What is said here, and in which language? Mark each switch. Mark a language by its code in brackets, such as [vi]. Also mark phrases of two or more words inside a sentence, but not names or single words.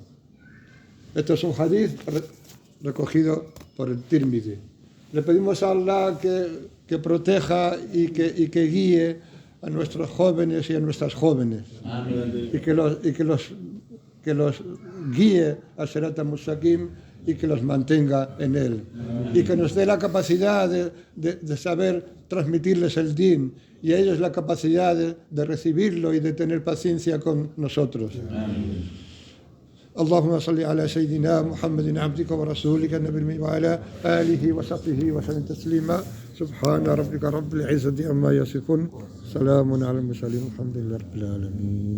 [es] Esto es un hadith recogido por el Tirmidhi. Le pedimos a Allah que proteja y que guíe a nuestros jóvenes y a nuestras jóvenes. Amén. Y que los guíe al [ar] صراط المستقيم [es] y que los mantenga en él. Amén. Y que nos dé la capacidad de saber transmitirles el din y a ellos la capacidad de recibirlo y de tener paciencia con nosotros. Amén. [ar] اللهم صل على سيدنا محمد عبدك ورسولك النبي الأمي وعلى آله وصحبه وسلم تسليما سبحان ربك رب العزة عما يصفون سلام على المرسلين الحمد لله رب العالمين.